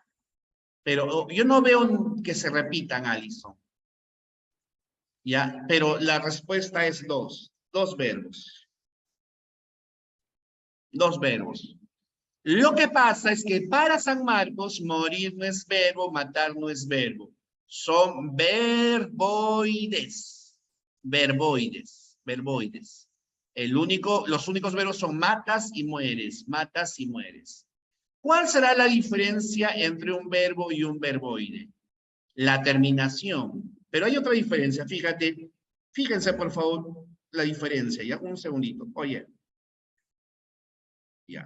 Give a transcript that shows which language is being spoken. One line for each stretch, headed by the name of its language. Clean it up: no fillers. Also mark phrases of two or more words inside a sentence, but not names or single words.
Spanish: Pero yo no veo que se repitan, Alison. Ya, pero la respuesta es 2. 2 verbos. 2 verbos. Lo que pasa es que para San Marcos, morir no es verbo, matar no es verbo. Son verboides. Verboides. Verboides. Los únicos verbos son matas y mueres. Matas y mueres. ¿Cuál será la diferencia entre un verbo y un verboide? La terminación. Pero hay otra diferencia, fíjate. Fíjense, por favor, la diferencia. Ya, un segundito. Oye. Ya.